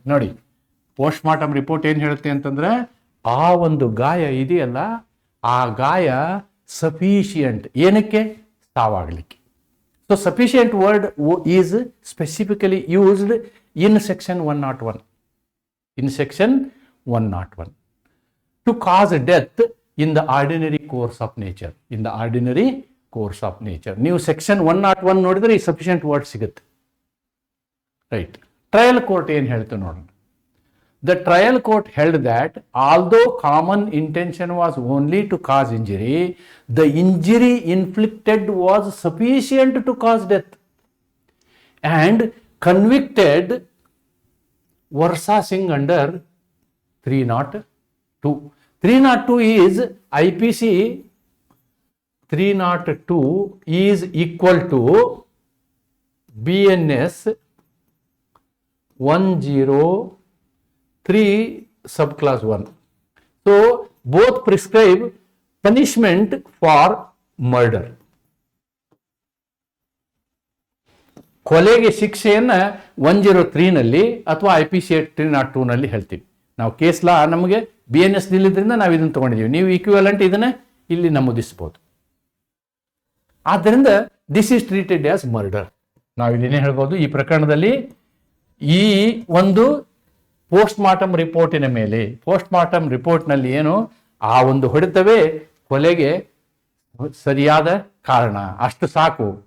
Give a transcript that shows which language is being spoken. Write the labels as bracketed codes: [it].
[kn] ನೋಡಿ, post mortem report ಏನು ಹೇಳುತ್ತೆ ಅಂತಂದ್ರೆ, ಆ ಒಂದು ಗಾಯ ಇದೆಯಲ್ಲ, ಆ ಗಾಯ ಸಫಿಷಿಯಂಟ್, ಏನಕ್ಕೆ? ಸಾವಾಗಲಿಕ್ಕೆ. [en] So sufficient word is specifically used in section 101. In section 101 to cause death in the ordinary course of nature. In the ordinary course of nature. [kn] ನೀವು ಸೆಕ್ಷನ್ 101 ನೋಡಿದ್ರೆ ಈ ಸಫಿಷಿಯಂಟ್ ವರ್ಡ್ ಸಿಗುತ್ತೆ. ರೈಟ್. ಟ್ರಯಲ್ ಕೋರ್ಟ್ ಏನು ಹೇಳ್ತು ನೋಡೋಣ. [en] The trial court held that although common intention was only to cause injury, the injury inflicted was sufficient to cause death, and convicted Varsa Singh under 302. 302 is IPC 302 is equal to BNS 103 subclass 1. So both prescribe punishment for murder. [kn] ಕೊಲೆಗೆ ಶಿಕ್ಷೆಯನ್ನು 103ನಲ್ಲಿ ಅಥವಾ IPC 302ನಲ್ಲಿ ಹೇಳ್ತೀವಿ. ನಾವು case law ನಮಗೆ BNS ನಿಲ್ಲಿದ್ರಿಂದ ನಾವು ಇದನ್ನು ತಗೊಂಡಿದ್ದೀವಿ. ನೀವು ಈಕ್ವಿವೆಲೆಂಟ್ ಇದನ್ನ ಇಲ್ಲಿ ನಮೂದಿಸಬಹುದು. ಆದ್ದರಿಂದ [en] This is treated as murder. [kn] ನಾವು ಇದೇನೇ ಹೇಳ್ಬೋದು, ಈ ಪ್ರಕರಣದಲ್ಲಿ ಈ ಒಂದು ಪೋಸ್ಟ್ ಮಾರ್ಟಮ್ ರಿಪೋರ್ಟಿನ ಮೇಲೆ, ಪೋಸ್ಟ್ ಮಾರ್ಟಮ್ ರಿಪೋರ್ಟ್ನಲ್ಲಿ ಏನು ಆ ಒಂದು ಹೊಡೆತವೇ ಕೊಲೆಗೆ ಸರಿಯಾದ ಕಾರಣ, ಅಷ್ಟು ಸಾಕು.